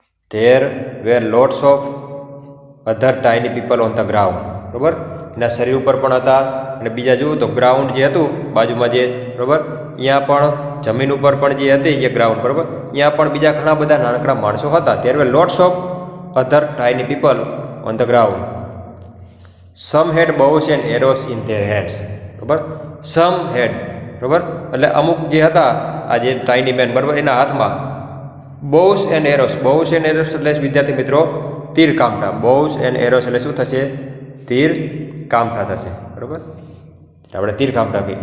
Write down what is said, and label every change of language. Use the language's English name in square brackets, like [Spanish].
[English] There were lots of other tiny people on the ground, બરાબર. [Gujarati] એના શરીર ઉપર પણ હતા. અને બીજા જુઓ તો ગ્રાઉન્ડ જે હતું બાજુમાં જે, બરાબર, અહીંયા પણ જમીન ઉપર પણ જે હતી એ ગ્રાઉન્ડ, બરાબર, અહીંયા પણ બીજા ઘણા બધા નાનકડા માણસો હતા. [English] There were lots of other tiny people on the ground. Some had bows and arrows in their hands, બરાબર. Some had, [Gujarati] બરાબર, એટલે અમુક જે હતા આ જે [English] tiny man, [Gujarati] બરાબર, એના હાથમાં bows and arrows. bows and arrows એટલે વિદ્યાર્થી મિત્રો તીર કામઠા. bows and arrows એટલે શું થશે? તીર કામઠા થશે, બરાબર. આપણે તીર કામઠા કહીએ.